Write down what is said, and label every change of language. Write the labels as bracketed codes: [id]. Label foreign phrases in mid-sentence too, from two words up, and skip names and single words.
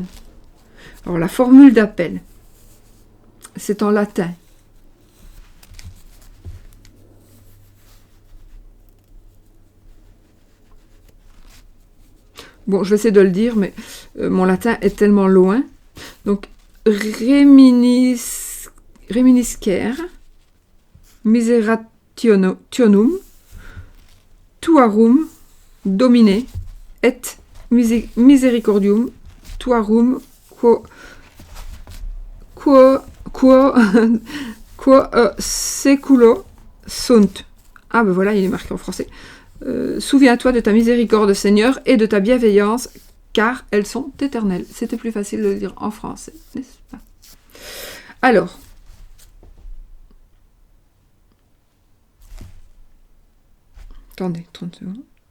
[fr] Alors la formule d'appel, c'est en latin. Bon, je vais essayer de le dire, mais mon latin est tellement loin. Donc, [la] reminiscere, miserationum, tuarum, domine, et misericordium, tuarum, quo seculo sunt. [fr] Ah ben voilà, il est marqué en français. Souviens-toi de ta miséricorde, Seigneur, et de ta bienveillance, car elles sont éternelles. C'était plus facile de le dire en français, n'est-ce pas? Alors, attendez, 30 secondes.